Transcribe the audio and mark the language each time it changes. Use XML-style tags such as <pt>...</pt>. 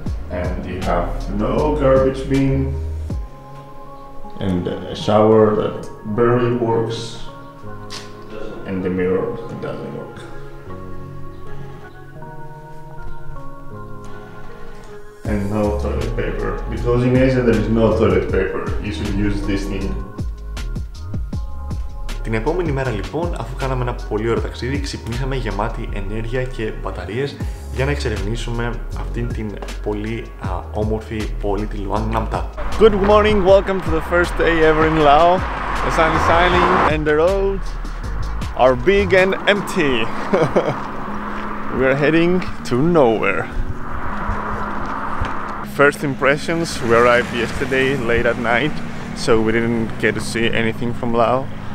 <en>And you have no garbage bin and a shower that barely works. And the mirror doesn't work. And no toilet paper, because in Asia there is no toilet paper. You should use this thing.</en> <el>Την επόμενη μέρα λοιπόν, αφού κάναμε ένα πολύ ωραίο ταξίδι, ξυπνήσαμε γεμάτοι ενέργεια και μπαταρίες για να εξερευνήσουμε αυτήν την πολύ όμορφη πόλη, τη Luang Namta.</el> <en>Good morning, welcome to the first day ever in Laos. The sun is shining and the roads are big and empty. We are heading to nowhere. First impressions, we arrived yesterday late at night, so we didn't get to see anything from Laos.</en>